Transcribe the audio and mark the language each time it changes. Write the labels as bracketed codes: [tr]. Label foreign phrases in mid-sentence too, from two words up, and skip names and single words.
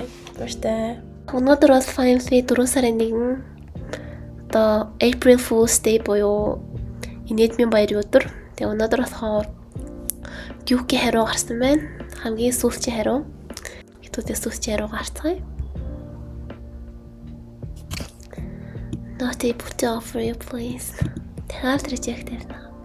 [mn] Баяртай. Өнөөдөр бол finally 4 сарын 1 одоо April Fool's Day буюу инээдмийн баярын өдөр. Тэгээ өнөөдөр болохоор Duke-ийн хариу гарсан байна. Хамгийн сүүлчийн хариу. Хэдүүдээс сүүлчийн хариу гарцгаая. [en] Not able to offer you please. Have rejected.